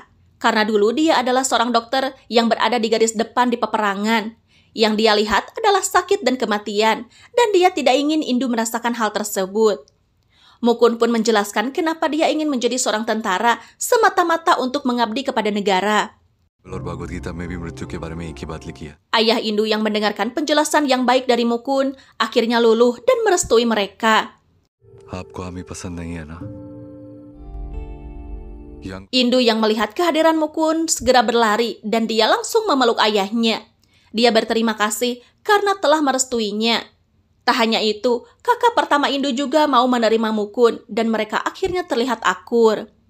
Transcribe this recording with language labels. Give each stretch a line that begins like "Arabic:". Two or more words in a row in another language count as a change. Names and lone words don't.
Indonesian: Karena dulu dia adalah seorang dokter yang berada di garis depan di peperangan. Yang dia lihat adalah sakit dan kematian, dan dia tidak ingin Indu merasakan hal tersebut. Mukun pun menjelaskan kenapa dia ingin menjadi seorang tentara semata-mata untuk mengabdi kepada negara.
Hindi: और भगवद गीता में भी मृत्यु के बारे में एक ही बात लिखी है।
Indonesian: Ayah Indu yang mendengarkan penjelasan yang baik dari Mukun akhirnya luluh dan merestui mereka.
Hindi: आपको आमी पसंद नहीं है ना?
Indonesian: Indu yang melihat kehadiran Mukun segera berlari dan dia langsung memeluk ayahnya. Dia berterima kasih karena telah merestuinya. Tak hanya itu, kakak pertama Indu juga mau menerima Mukun dan mereka akhirnya terlihat akur.